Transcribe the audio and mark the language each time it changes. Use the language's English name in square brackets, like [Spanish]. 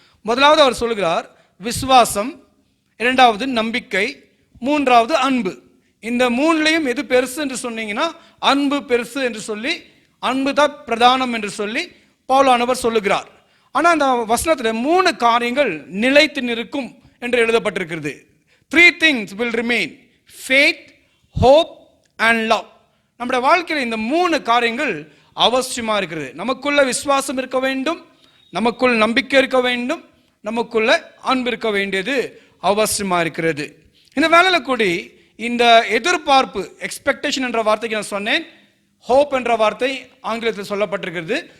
[Tamil] முதலாவது அவர் சொல்லுகிறார் விசுவாசம், இரண்டாவது நம்பிக்கை, மூன்றாவது அன்பு. இந்த மூணுலையும் எது பெருசு என்று சொன்னீங்கன்னா அன்பு பெருசு என்று சொல்லி, அன்பு தான் பிரதானம் என்று சொல்லி பவுலானவர் சொல்லுகிறார். ஆனால் அந்த வசனத்தில் 3 காரியங்கள் நிலைத்து நிற்கும் என்று எழுதப்பட்டிருக்கிறது. [English] 3 things will remain: faith, hope and love. [Tamil] நம்முடைய வாழ்க்கையில் இந்த 3 காரியங்கள் அவசியமா இருக்கிறது. நமக்குள்ள விசுவாசம் இருக்க வேண்டும், நமக்குள் நம்பிக்கை இருக்க வேண்டும், நமக்குள்ள அன்பு இருக்க வேண்டியது அவசியமா இருக்கிறது. இந்த வேலையில கூடி இந்த எதிர்பார்ப்பு, எக்ஸ்பெக்டேஷன் என்ற வார்த்தைக்கு நான் சொன்னேன், ஹோப் என்ற வார்த்தை ஆங்கிலத்தில் சொல்லப்பட்டிருக்கிறது.